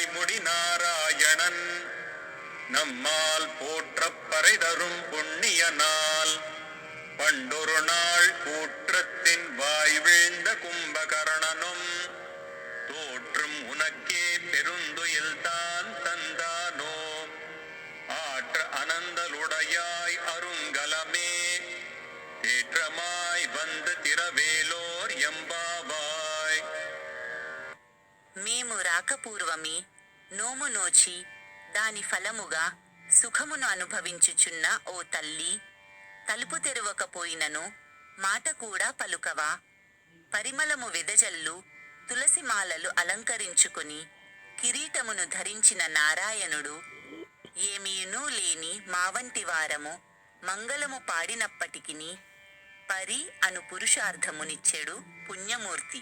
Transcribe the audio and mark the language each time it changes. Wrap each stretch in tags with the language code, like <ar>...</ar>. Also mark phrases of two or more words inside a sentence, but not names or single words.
<ta>முடி நாராயணன் நம்மால் போற்றப் பறை தரும் புண்ணிய நாள் பண்டொரு நாள் கூற்றத்தின் வாய் வீழ்ந்த கும்பகர்ணனும் தோற்றும் உனக்கே பெருந்துயில்தான் தந்தானோ ஆற்ற அனந்தலுடையாய் அருங்கலமே ஏற்றமாய் வந்து திரவேலோர் ఎంబావాయ్.</ta> <te>మేము రాకపూర్వమే నోము నోచి దాని ఫలముగా సుఖమును అనుభవించుచున్న ఓ తల్లి, తలుపు తెరవకపోయినను మాట కూడా పలుకవా. పరిమళము వెదజల్లు తులసిమాలలు అలంకరించుకుని కిరీటమును ధరించిన నారాయణుడు, ఏమీనూ లేని మావంటి వారము మంగళము పాడినప్పటికిని పరి అను పురుషార్థమునిచ్చెడు పుణ్యమూర్తి.</te>